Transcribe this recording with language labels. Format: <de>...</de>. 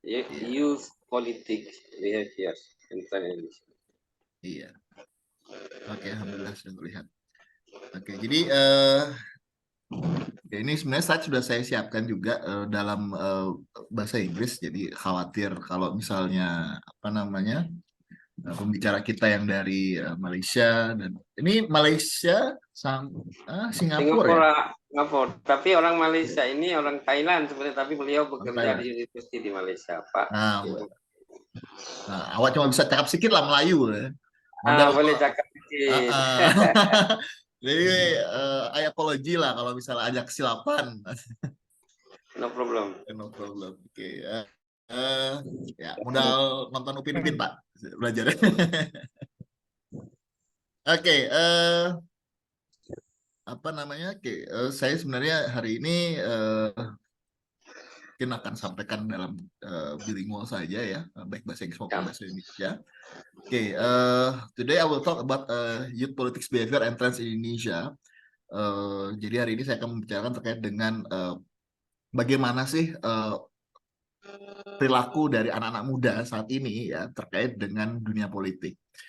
<en>Youth politics we have here in Indonesia.</en> <id>Iya. Oke, alhamdulillah sudah terlihat. Oke, jadi ini sebenarnya slide sudah saya siapkan juga dalam bahasa Inggris, jadi khawatir kalau misalnya apa namanya pembicara kita yang dari Malaysia, dan ini Malaysia Singapura. Tapi orang Malaysia ini orang Thailand sebenarnya, tapi beliau bekerja di university di Malaysia, Pak.</id> <ms>Nah, awak cuma bisa cakap sedikit lah Melayu ya. Modal Boleh cakap sedikit.</ms> <id>jadi</id> <en>I apology</en> <id>lah kalau misalnya ada kesilapan.</id> <en>No problem. No problem.</en> <id>Oke. Ya, modal nonton Upin Ipin Pak belajar. Oke. Apa namanya? Oke. Saya sebenarnya hari ini mungkin akan sampaikan dalam bilingual saja ya, baik bahasa Inggris maupun bahasa Indonesia.</id> <en>Okay, today I will talk about youth politics behavior and trends in Indonesia.</en> <id>Jadi hari ini saya akan membicarakan terkait dengan bagaimana sih perilaku dari anak-anak muda saat ini ya terkait dengan dunia politik.</id>